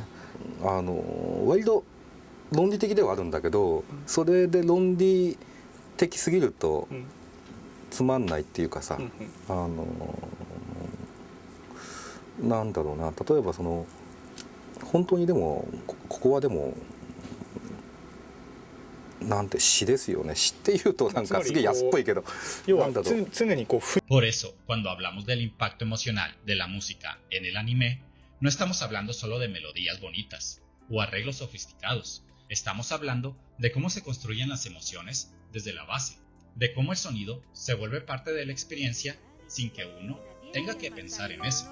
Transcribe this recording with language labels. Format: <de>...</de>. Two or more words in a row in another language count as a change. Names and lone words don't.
<ja>割と論理的ではあるんだけど、それで論理的すぎるとつまんないっていうかさ、なんだろうな、例えば本当にでもここはでもなんて詩ですよね。詩っていうとなんかすげえ安っぽいけど、なんだろう。</ja> <es>Por eso, cuando hablamos del impacto emocional de la música en el anime, no estamos hablando solo de melodías bonitas o arreglos sofisticados. Estamos hablando de cómo se construyen las emociones desde la base, de cómo el sonido se vuelve parte de la experiencia sin que uno tenga que pensar en eso.</es>